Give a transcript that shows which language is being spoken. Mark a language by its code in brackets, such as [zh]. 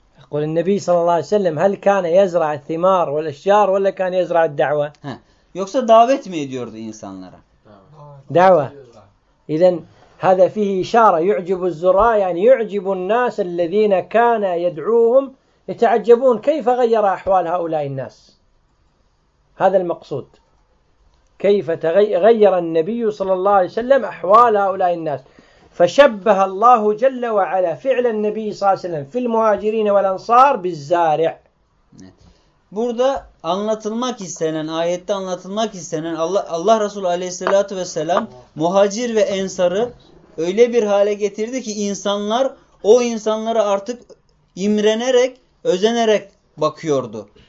[ar] قال النبي صلى الله عليه وسلم هل كان يزرع الثمار والأشجار ولا كان يزرع الدعوة؟ [tr] yoksa davet mi ediyordu insanlara? [ar] دعوة. إذن هذا فيه إشارة يعجب الزراع، يعني يعجب الناس الذين كان يدعوهم يتعجبون كيف غير أحوال هؤلاء الناس. هذا المقصود. كيف غير النبي صلى الله عليه وسلم أحوال هؤلاء الناس؟ فشبه الله جل وعلا فعل النبي صلى الله عليه وسلم في المهاجرين والأنصار بالزارع. [tr] Burada anlatılmak istenen, ayette anlatılmak istenen Allah Resulü Aleyhisselatü Vesselam muhacir ve ensarı öyle bir hale getirdi ki insanlar o insanlara artık imrenerek, özenerek bakıyordu.